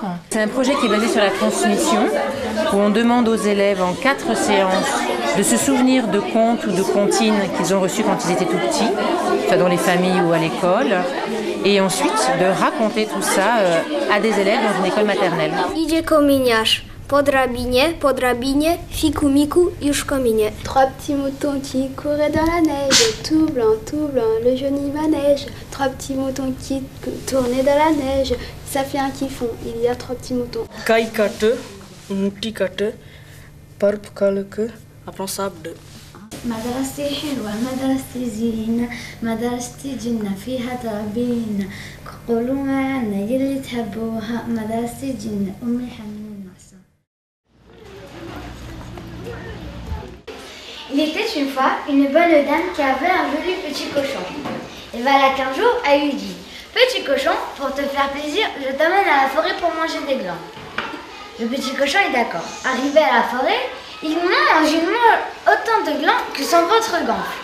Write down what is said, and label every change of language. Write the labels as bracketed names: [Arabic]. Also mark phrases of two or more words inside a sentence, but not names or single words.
[French] C'est un projet qui est basé sur la transmission, où on demande aux élèves en 4 séances de se souvenir de contes ou de comptines qu'ils ont reçus quand ils étaient tout petits, soit dans les familles ou à l'école, et ensuite de raconter tout ça à des élèves dans une école maternelle. [Polish] Idzie kominiarz, po drabinie, fiku miku, już kominie. [French] 3 petits moutons qui couraient dans la neige, tout blanc, le joli manège. 3 petits moutons qui tournaient dans la neige, ça fait un kiffon, il y a 3 petits moutons. Kai katı, muti katı, parp kalıkı, apensable. [Arabic] مدرستي حلوة مدرستي زينة مدرستي جنة فيها تربينا قولوا معنا يلي تحبوها مدرستي جنة أمي حنين المحسن. [French] Il était une fois une bonne dame qui avait un joli petit cochon. Et voilà qu'un jour, elle lui dit: Petit cochon, pour te faire plaisir, je t'amène à la forêt pour manger des glands. Le petit cochon est d'accord. Arrivé à la forêt, il mange autant de glands que son ventre gonfle.